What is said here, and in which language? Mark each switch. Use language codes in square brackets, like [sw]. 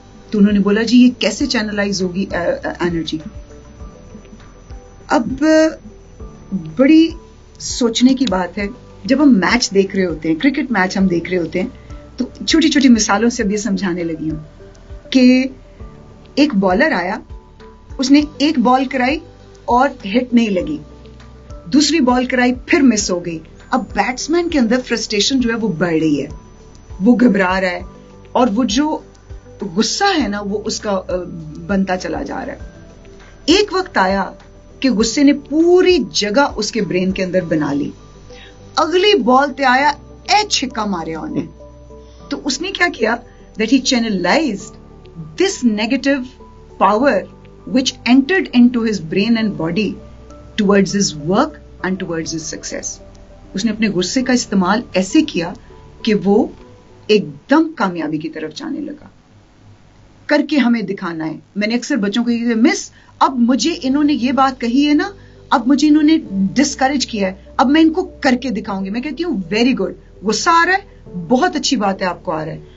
[ur] تو انہوں نے بولا جی یہ کیسے چینلائز ہوگی انرجی. اب بڑی سوچنے کی بات ہے, جب ہم میچ دیکھ رہے ہوتے ہیں, کرکٹ میچ ہم دیکھ رہے ہوتے ہیں, تو چھوٹی چھوٹی مثالوں سے اب یہ سمجھانے لگی ہوں کہ ایک بالر آیا, اس نے ایک بال کرائی اور ہٹ نہیں لگی, دوسری بال کرائی پھر مس ہو گئی. اب بیٹسمین کے اندر فرسٹریشن جو ہے وہ بڑھ رہی ہے, وہ گھبرا رہا ہے, اور وہ جو غصہ ہے نا وہ اس کا بنتا چلا جا رہا ہے. ایک وقت آیا کہ غصے نے پوری جگہ اس کے برین کے اندر بنا لی. [pa] اگلی بال تے آیا, اے چھکا ماریا انہیں. [ur] تو اس نے کیا کیا, [en] that he channelized this negative power which entered into his brain and body towards his work and towards his success. [ur] اس نے اپنے غصے کا استعمال ایسے کیا کہ وہ ایک دم کامیابی کی طرف جانے لگا. کر کے ہمیں دکھانا ہے. میں نے اکثر بچوں کو یہ مس اب مجھے انہوں نے یہ بات کہی ہے نا, اب مجھے انہوں نے ڈسکریج کیا ہے, اب میں ان کو کر کے دکھاؤں گی. میں کہتی ہوں ویری گڈ, غصہ آ رہا ہے, بہت اچھی بات ہے آپ کو آ رہا ہے.